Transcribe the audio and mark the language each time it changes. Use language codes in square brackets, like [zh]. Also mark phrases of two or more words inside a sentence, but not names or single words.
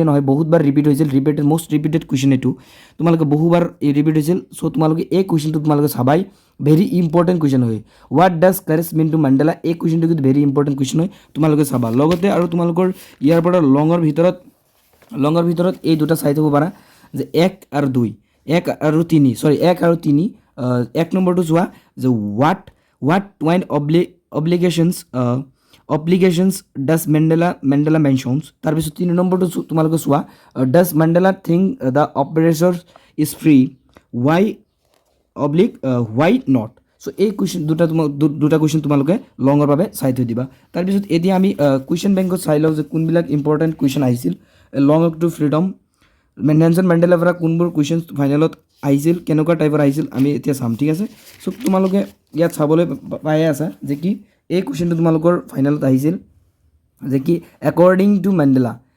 [as] নহয় বহুতবাৰ ৰিপিট হৈছিল [en] most repeated question [as] এইটো তোমালোকে বহুবাৰ ৰিপিট হৈছিল চ' তোমালোকে এই কুৱেশ্যনটো তোমালোকে চাবাই [en] very important question [as] হয় [en] what does courage mean to Mandela [as] এই কুৱেশ্যনটো কিন্তু [en] very important question [as] হয় তোমালোকে চাবা লগতে আৰু তোমালোকৰ ইয়াৰ পৰা লঙৰ ভিতৰত এই দুটা চাই থ'ব পাৰা যে 1 আৰু 2 1 আৰু 3 1 নম্বৰটো চোৱা যে [en] what twine obligations does Mandela mentions [as] তাৰপিছত 3 নম্বৰটো তোমালোকে চোৱা [en] does Mandela think the oppressor is free why not so [as] এই কুৱেশ্যন দুটা কুৱেশ্যন তোমালোকে লঙৰ বাবে চাই থৈ দিবা তাৰপিছত এতিয়া আমি কুৱেশ্যন বেংকত চাই লওঁ যে কোনবিলাক [en] important question [as] আহিছিল লং টু ফ্ৰীডম নেলছন মেণ্ডেলাৰ পৰা কোনবোৰ কুৱেশ্যন ফাইনেলত আহিছিল কেনেকুৱা টাইপৰ আহিছিল আমি এতিয়া চাম ঠিক আছে চ' তোমালোকে ইয়াত চাবলৈ পাই আছা যে কি এই কুৱেশ্যনটো তোমালোকৰ ফাইনেলত আহিছিল যে কি [en] according to Mandela